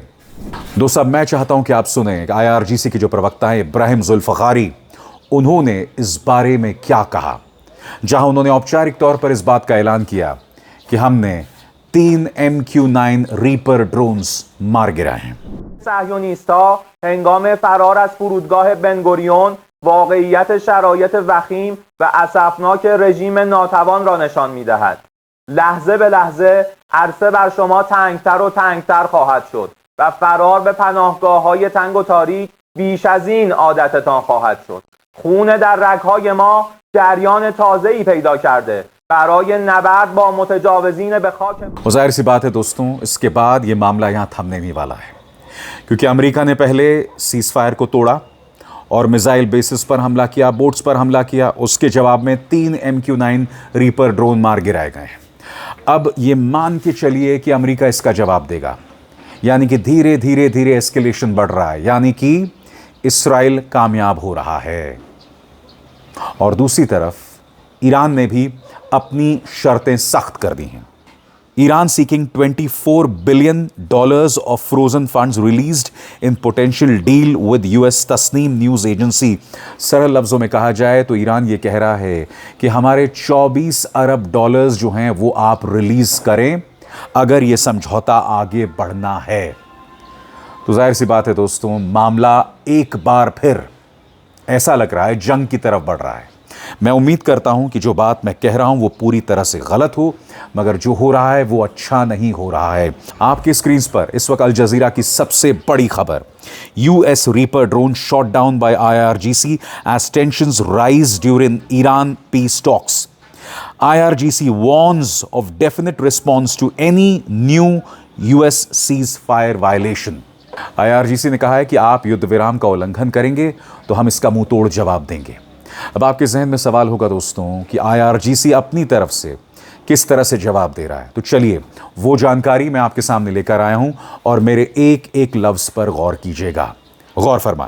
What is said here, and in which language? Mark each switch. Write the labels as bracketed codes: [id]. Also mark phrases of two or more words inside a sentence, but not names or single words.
[hi] दोस्तों, मैं चाहता हूं कि आप सुने IRGC के जो प्रवक्ता हैं इब्राहिम जुल्फिकारी, उन्होंने इस बारे में क्या कहा, जहां उन्होंने औपचारिक तौर पर इस बात का ऐलान किया कि हमने 3 MQ-9 रीपर ड्रोन्स मार गिराए हैं। [fa] صهیونیست‌ها هنگام فرار از فرودگاه بنگوریون واقعیت شرایط وخیم و اسفناک رژیم ناتوان را نشان می‌دهد. لحظه به لحظه عرصه بر شما تنگتر و تنگتر خواهد شد و فرار به پناهگاه‌های تنگ و تاریک بیش از این عادتتان خواهد شد. خون در رگ‌های ما جریان تازه‌ای پیدا کرده برای نبرد با متجاوزین به خاک. [hi] ज़ाहिर सी बात है दोस्तों, इसके बाद ये मामला यहाँ थमने नहीं वाला है, क्योंकि अमेरिका ने पहले सीज फायर को तोड़ा और मिसाइल बेसिस पर हमला किया, बोट्स पर हमला किया। उसके जवाब में 3 MQ-9 रीपर ड्रोन मार गिराए गए। अब ये मान के चलिए कि अमेरिका इसका जवाब देगा, यानी कि धीरे धीरे धीरे एस्केलेशन बढ़ रहा है, यानी कि इसराइल कामयाब हो रहा है। और दूसरी तरफ ईरान ने भी अपनी शर्तें सख्त कर दी हैं। [en] Iran seeking $24 billion of frozen funds released in potential deal with US तस्नीम न्यूज़ एजेंसी। [hi] सरल लफ्ज़ों में कहा जाए तो ईरान ये कह रहा है कि हमारे 24 अरब डॉलर्स जो हैं वो आप रिलीज़ करें अगर ये समझौता आगे बढ़ना है। तो जाहिर सी बात है दोस्तों, मामला एक बार फिर ऐसा लग रहा है जंग की तरफ बढ़ रहा है। मैं उम्मीद करता हूं कि जो बात मैं कह रहा हूं वो पूरी तरह से गलत हो, मगर जो हो रहा है वो अच्छा नहीं हो रहा है। आपके स्क्रीन पर इस वक्त अल जजीरा की सबसे बड़ी खबर, [en] US Reaper drone shot down by IRGC as tensions rise during Iran peace talks. IRGC warns of definite response to any new US ceasefire violation। [hi] IRGC ने कहा है कि आप युद्ध विराम का उल्लंघन करेंगे तो हम इसका मुंह तोड़ जवाब देंगे। अब आपके जहन में सवाल होगा दोस्तों कि IRGC अपनी तरफ से किस तरह से जवाब दे रहा है। तो चलिए वो जानकारी मैं आपके सामने लेकर आया हूं, और मेरे एक एक लफ्ज पर गौर कीजिएगा, गौर फरमाएं।